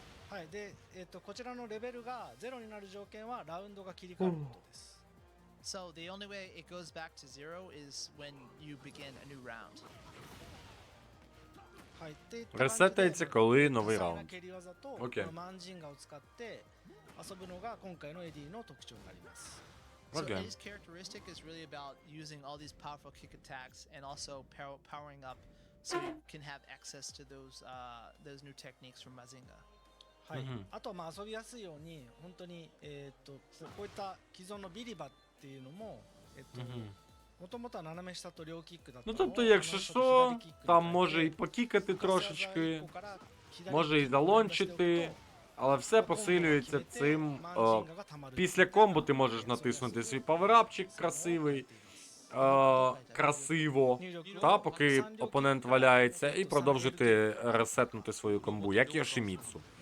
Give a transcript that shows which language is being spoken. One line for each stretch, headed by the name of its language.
Japanese: はい、で、こちらのレベルが0になる条件はラウンドが切り替わることです。
English: So the only way it goes back to 0 is when you begin a new round.
Japanese: はい、で、
Ukrainian: Ресетається, коли новий раунд.
Japanese: 蹴り技と
Ukrainian: Окей.
Japanese: マンジンガを使って遊ぶのが今回のエディの特徴になります。
English: So Okay. Eddie's characteristic is really about using all these powerful kick attacks and also powering up so you can have access to those new techniques from Mazinga.
Japanese: はい、あとまあ遊びやすいように本当にこういった既存のビリバっていうのももともとは斜め下と両キックだった
Ukrainian: Ну тобто, якщо що, там може і покікати трошечки, може і залончити, але все посилюється цим. Після комбо ти можеш натиснути свій паверапчик красивий, красиво, та поки опонент валяється, і продовжити ресетнути свою комбу, як Йошіміцу.